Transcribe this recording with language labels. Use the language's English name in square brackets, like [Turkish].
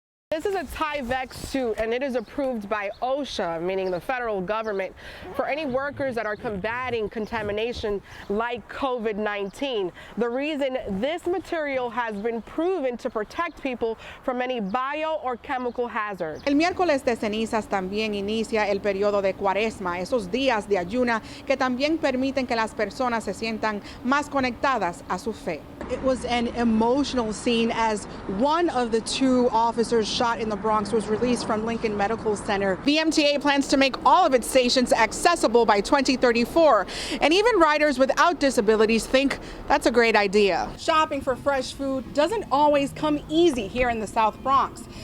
[English] This is a Tyvek suit, and it is approved by OSHA, meaning the federal government, for any workers that are combating contamination like COVID-19. The reason this material has been proven to protect people from any bio or chemical hazard. [Spanish] El miércoles de cenizas también inicia el periodo de cuaresma, esos días de ayuna que también permiten que las personas se sientan más conectadas a su fe. [English] It was an emotional scene as one of the two officers shot in the Bronx was released from Lincoln Medical Center. The MTA plans to make all of its stations accessible by 2034, and even riders without disabilities think that's a great idea. Shopping for fresh food doesn't always come easy here in the South Bronx.